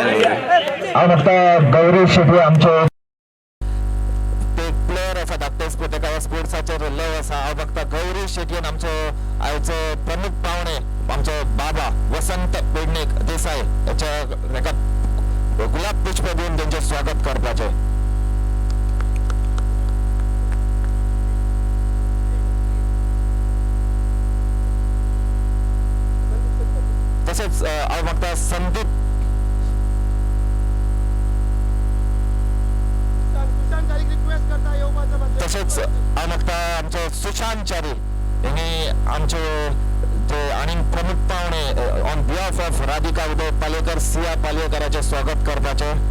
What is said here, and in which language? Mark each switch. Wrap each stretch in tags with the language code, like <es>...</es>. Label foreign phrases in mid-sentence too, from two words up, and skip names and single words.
<kok>झाली. गौरी शेट्टी आमचे प्लेयर असा धाकटे स्पोर्ट्साचे लय असा हांव बघता गौरी शेट्टीन आमचो आयचो प्रमुख पावणे आमचो बाबा वसंत पेडणेक देसाई याच्या गुलाब पुष्प देऊन त्यांचे स्वागत करपाचे. तसेच हांव बघता संदीप तसेच हांव बघता आमचे सुशांत चारी यांनी आमचे ते आणि प्रमुख पावणे</kok> <en>on behalf of</en> <kok>राधिका उदय पालेकर सिया पालवेकरांचे स्वागत करपाचे.</kok>